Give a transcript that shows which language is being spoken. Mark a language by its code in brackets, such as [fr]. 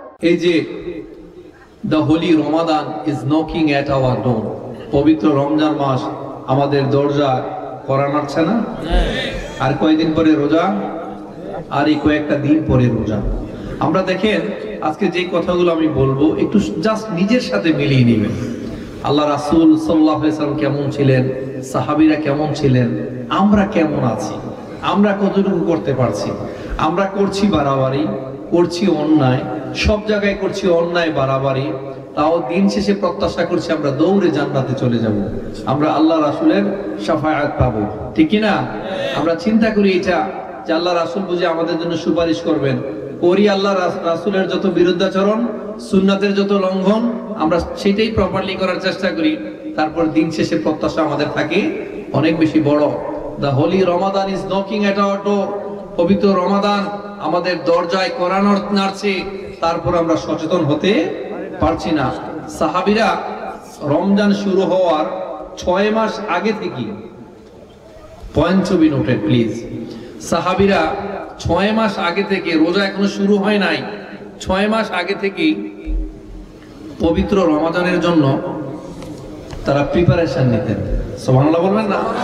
[bn] এই যে [en] The holy Ramadan is knocking at our door. [bn] পবিত্র রমজান মাস আমাদের দরজা কড়া নাড়ছে না? আর কয়েকদিন পরে রোজা, আর এই কয়েকটা দিন পরে রোজা। আমরা দেখেন আজকে যে কথাগুলো আমি বলবো একটু জাস্ট নিজের সাথে মিলিয়ে নেবেন। আল্লাহ রাসূল সাল্লাল্লাহু আলাইহি ওয়াসাল্লাম কেমন ছিলেন, সাহাবীরা কেমন ছিলেন, আমরা কেমন আছি, আমরা কতটুকু করতে পারছি। আমরা করছি বাড়াবাড়ি, করছি অন্যায়, সব জায়গায় করছি অন্যায় বাড়াবাড়ি, তাও দিন শেষে প্রত্যাশা করছি আমরা দৌড়ে জান্নাতে চলে যাব, আমরা আল্লাহ রাসূলের শাফায়াত পাবো, ঠিক কি না? আমরা চিন্তা করি এটা যে আল্লাহ রাসূল বুঝে আমাদের জন্য সুপারিশ করবেন, করি আল্লাহ রাসূলের যত বিরুদ্ধাচরণ, সুন্নাতের যত লঙ্ঘন, আমরা সেটাই প্রপারলি করার চেষ্টা করি। তারপর দিন শেষে প্রত্যাশা আমাদের থাকে অনেক বেশি বড়। [en] The holy Ramadan is knocking at our door. [bn] পবিত্র রমাদান আমাদের দরজায় কড়া নাড়ছে, তারপর আমরা সচেতন হতে পারছি না। সাহাবীরা রমজান শুরু হওয়ার 6 মাস আগে থেকে, [en] point to be noted please, [bn] সাহাবীরা 6 মাস আগে থেকে, রোজা এখনো শুরু হয় নাই, 6 মাস আগে থেকে পবিত্র রমাদানের জন্য তারা প্রিপারেশন নিতেন। সুবহানাল্লাহ বলবেন না?